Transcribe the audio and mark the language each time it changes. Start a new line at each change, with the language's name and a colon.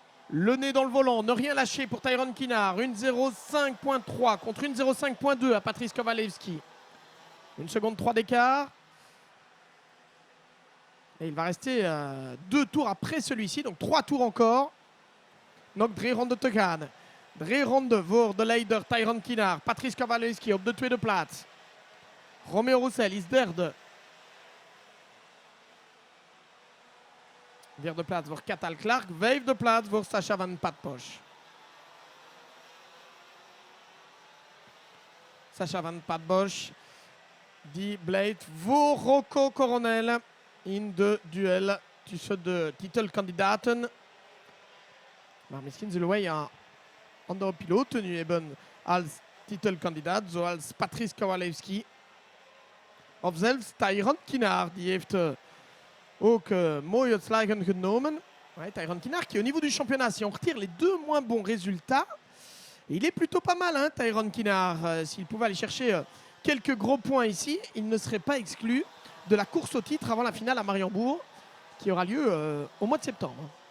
French: Le nez dans le volant, ne rien lâcher pour Tyron Kinar. 1:05.3 contre 1:05.2 à Patrice Kowalewski. 1 seconde 3 d'écart. Et il va rester 2 tours après celui-ci, donc 3 tours encore.
Dutch: Nog 3 ronden te gaan. 3 ronden voor de leider Tyron Kinar. Patrice Kowalewski op de 2e plaats. Romeo Roussel is derde. 4e plaats voor Cathal Clark. 5e plaats voor Sacha Van Patpoche. Sacha Van Patpoche die blijft voor Rocco Coronel in de duel tussen de titelkandidaten. Maar misschien zullen wij een andere piloot nu hebben als titelkandidaat, zoals Patrice Kowalewski. Of zelfs Tayron Kinard, die heeft ook mooie slagen genomen.
French: Ouais, Tayron Kinard qui au niveau du championnat, si on retire les 2 moins bons résultats, il est plutôt pas mal, hein, Tayron Kinard. S'il pouvait aller chercher quelques gros points ici, il ne serait pas exclu de la course au titre avant la finale à Mariembourg, qui aura lieu au mois de septembre.